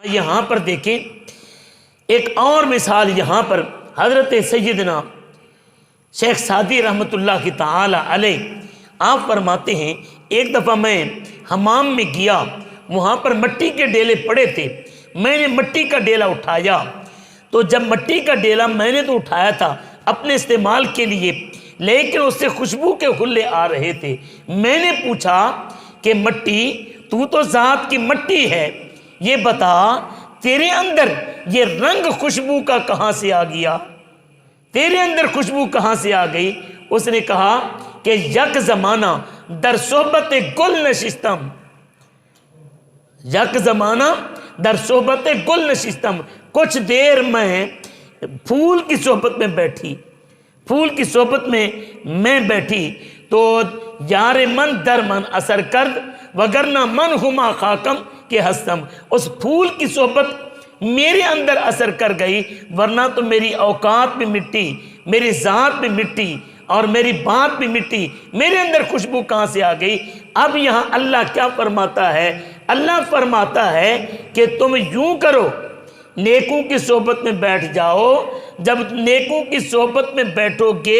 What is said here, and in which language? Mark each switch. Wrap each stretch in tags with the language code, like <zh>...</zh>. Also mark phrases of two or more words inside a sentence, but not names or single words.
<ur>یہاں پر دیکھیں ایک اور مثال، یہاں پر حضرت سیدنا شیخ سعدی رحمۃ اللہ کی تعالی علیہ آپ فرماتے ہیں ایک دفعہ میں حمام میں گیا، وہاں پر مٹی کے ڈیلے پڑے تھے، میں نے مٹی کا ڈیلا اٹھایا، تو جب مٹی کا ڈیلا میں نے تو اٹھایا تھا اپنے استعمال کے لیے، لیکن اس سے خوشبو کے حلے آ رہے تھے۔ میں نے پوچھا کہ مٹی، تو تو ذات کی مٹی ہے، یہ بتا تیرے اندر یہ رنگ خوشبو کا کہاں سے آ گیا، تیرے اندر خوشبو کہاں سے آ گئی؟ اس نے کہا کہ</ur> <fa>یک زمانہ در صحبت گل نشستم، یک زمانہ در صحبت گل نشستم،</fa> <ur>کچھ دیر میں پھول کی صحبت میں بیٹھی، پھول کی صحبت میں بیٹھی تو</ur> <fa>یار من در من اثر کرد وگرنہ من ہما خاکم کے ہستم،</fa> <ur>اس پھول کی صحبت میرے اندر اثر کر گئی، ورنہ تو میری اوقات بھی مٹی، میری ذات بھی مٹی اور میری بات بھی مٹی، میرے اندر خوشبو کہاں سے آ گئی؟ اب یہاں اللہ کیا فرماتا ہے؟ اللہ فرماتا ہے کہ تم یوں کرو، نیکوں کی صحبت میں بیٹھ جاؤ، جب نیکوں کی صحبت میں بیٹھو گے</ur>